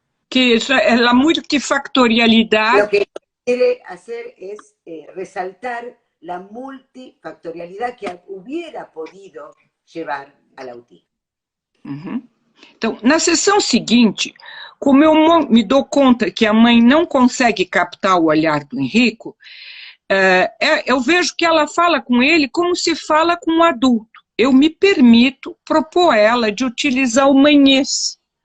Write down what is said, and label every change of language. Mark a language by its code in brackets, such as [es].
[pt] Que isso é a multifactorialidade. [es] Lo que quiere hacer es resaltar la multifactorialidad que hubiera podido llevar al autismo. Uhum. [pt] Então, na sessão seguinte, como eu me dou conta que a mãe não consegue captar o olhar do Enrico, eu vejo que ela fala com ele como se fala com um adulto. Eu me permito propor ela de utilizar o manhês.